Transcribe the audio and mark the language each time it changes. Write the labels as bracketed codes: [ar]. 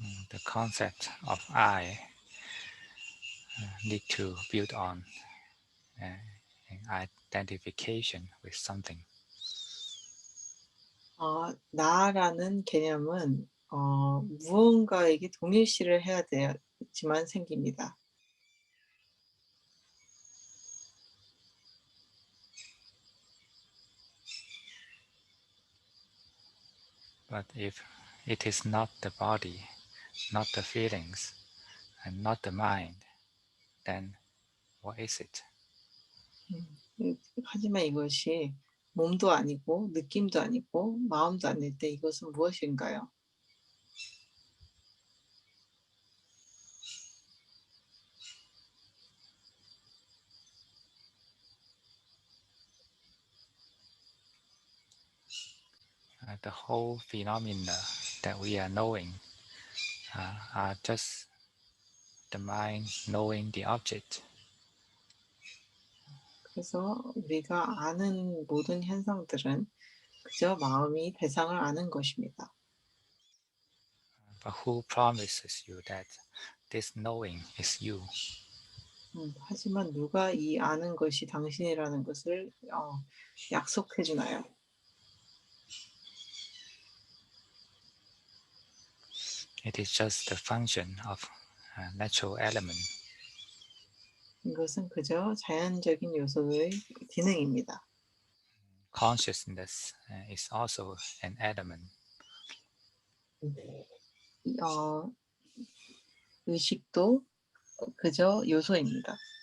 [en] The concept of I need to build on uh, an identification with something. [ko] 나라는 개념은 무언가에게 동일시를 해야 되지만 생깁니다. [en] But if it is not the body, not the feelings, and not the mind, then what is it? [ko] 하지만 이것이 몸도 아니고 느낌도 아니고 마음도 아닐 때 이것은 무엇인가요? [en] The whole phenomena that we are knowing are just the mind knowing the object. [ko] 그래서 우리가 아는 모든 현상들은 그저 마음이 대상을 아는 것입니다. [en] But who promises you that this knowing is you? [ko] 하지만 누가 이 아는 것이 당신이라는 것을 약속해 주나요? [en] It is just the function of a natural element. [ko] 이것은 그저 자연적인 요소의 기능입니다. [en] Consciousness is also an element. [ko] 어 의식도 그저 요소입니다.